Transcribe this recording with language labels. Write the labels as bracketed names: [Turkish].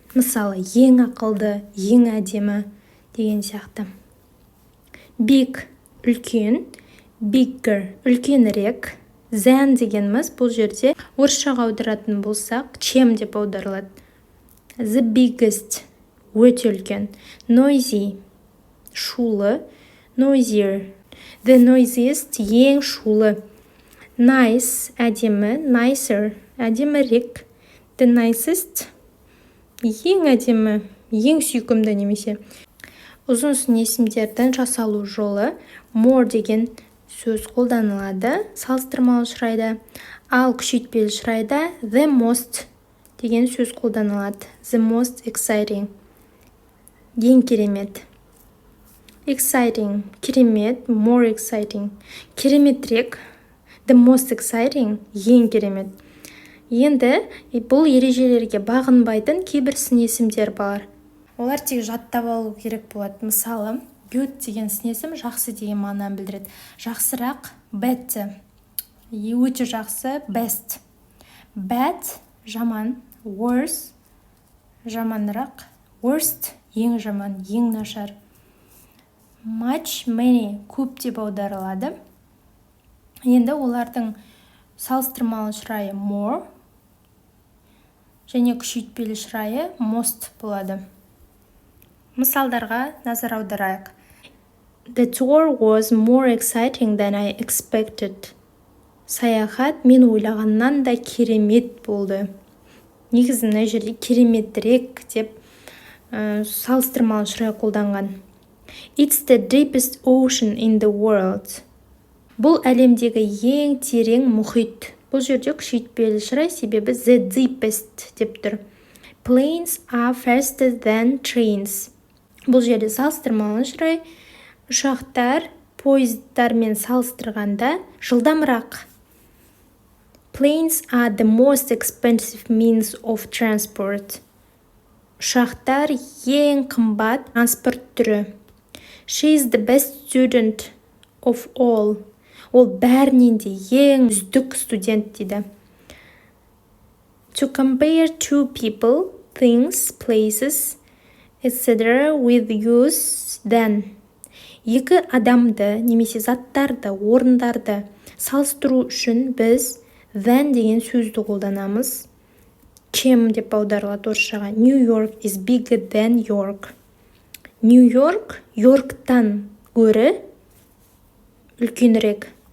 [Kazakh] Мысалы, ең ақылды, ең әдемі деген сияқты. [English] Big, [Kazakh] үлкен, [English] bigger, [Kazakh] үлкенірек. Than дегеніміз бұл жерде орысшаға аударатын болсақ, чем деп аударылады. [English] The biggest, [Kazakh] өте үлкен. [English] Noisy, [Kazakh] шулы. [English] Noisier, the noisiest, [Kazakh] ең шулы. [English] Nice, [Kazakh] әдемі. [English] Nicer, [Kazakh] әдемірек. [English] The nicest, [Kazakh] ең әдемі, ең сүйкімді немесе. Ұзын сын есімдердің жасалу жолы more деген сөз қолданылады салыстырмалы шырайда, ал күшейтпелі шырайда the most деген сөз қолданылады. [English] The most exciting, [Kazakh] ең керемет. [English] Exciting, [Kazakh] керемет. [English] More exciting, [Kazakh] кереметірек. [English] The most exciting, [Kazakh] ең керемет. Енді бұл ережелерге бағынбайтын кейбір сын есімдер бар. Олар тек жаттап алу керек болады. Мысалы, good деген сын есім жақсы деген мағынаны білдіреді. Жақсырақ, [English] better, [Kazakh] өте жақсы, [English] best. Bad, [Kazakh] жаман. [English] Worse, [Kazakh] жаманырақ. [English] Worst, [Kazakh] ең жаман, ең нашар. [English] Much, many, [Kazakh] көп деп аударылады. Енді олардың салыстырмалы шырайы more және күшейтпелі шырайы most болады. Мысалдарға назар аударайық. [English] The tour was more exciting than I expected. [Kazakh] Саяхат мен ойлағаннан да керемет болды. Негізі мына жерде кереметірек деп салыстырмалы шырай қолданған. [English] It's the deepest ocean in the world. [Kazakh] Бұл әлемдегі ең терең мұхит. Бұл жерде күшейтпелі шырай себебі the deepest деп тұр. [English] Planes are faster than trains. [Kazakh] Бұл жерде салыстырмалы шырай ұшақтар пойыздармен салыстырғанда жылдамырақ. [English] Planes are the most expensive means of transport. [Kazakh] Ұшақтар ең қымбат транспорт түрі. [English] She is the best student of all. [Kazakh] Ол бәрінен де ең үздік студент дейді. [English] To compare two people, things, places, etc. with use than. [Kazakh] Екі адамды немесе заттарды, орындарды салыстыру үшін біз than деген сөзді қолданамыз. Чем деп аударылады орысшаға. [English] New York is bigger than York. [Kazakh] New York, Йорктан гөрі үлкенірек.